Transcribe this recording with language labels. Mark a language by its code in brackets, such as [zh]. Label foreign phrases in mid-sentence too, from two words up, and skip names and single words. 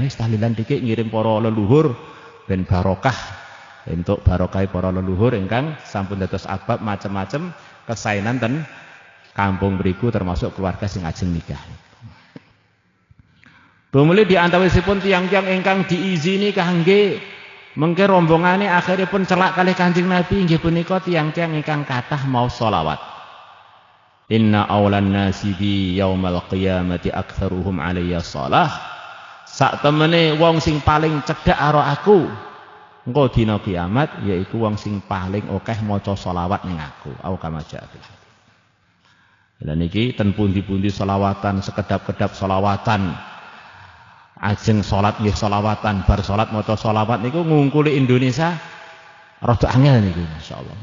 [jv] Wis tahlilan dikik ngirim para leluhur ben barokah entuk barokah para leluhur ingkang sampun dados asbab macem-macem kesainan ten kampung mriku termasuk keluarga sing ajeng nikah. Bumuli di antawisipun tiang-tiang ingkang diizini kangge mengke rombongane akhiripun celak kalih Kanjeng Nabi inggih punika tiang-tiang ingkang kathah maos selawat. [ar] إن أولى الناس بي يوم القيامة أكثرهم علي صلاة. [jv] Sak temene wong sing paling cedhak karo aku engko dina kiamat yaiku wong sing paling akeh maca selawat ning aku. [ar] أو كما جعل. [jv] Lah niki ten pundi-pundi selawatan, sekedap-kedap selawatan. Ajeng salat nggih selawatan, bar salat maca selawat niku ngungkuli Indonesia rada angel niku masyaallah.